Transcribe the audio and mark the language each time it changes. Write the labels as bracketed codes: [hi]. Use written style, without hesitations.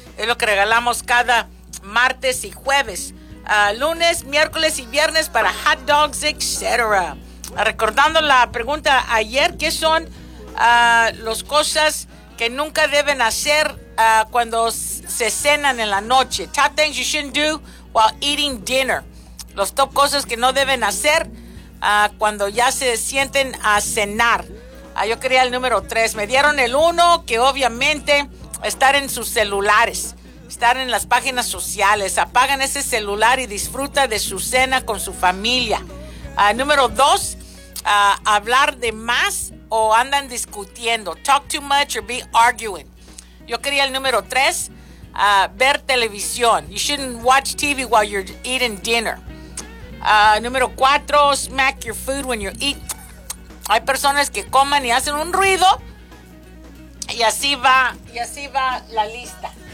[es] Es lo que regalamos cada martes y jueves, lunes, miércoles y viernes para hot dogs, etc. Recordando la pregunta ayer, ¿qué son las cosas que nunca deben hacer cuando se cenan en la noche? [en] Top things you shouldn't do while eating dinner. [es] Los top cosas que no deben hacer cuando ya se sienten a cenar. Yo quería el número 3. Me dieron el 1, que obviamente estar en sus celulares, estar en las páginas sociales. Apagan ese celular y disfruta de su cena con su familia. Número 2, hablar de más o andan discutiendo. [en] Talk too much or be arguing. [es] Yo quería el número 3, ver televisión. [en] You shouldn't watch TV while you're eating dinner. Número 4, smack your food when you're eating. [es] Hay personas que coman y hacen un ruido. Y así va la lista.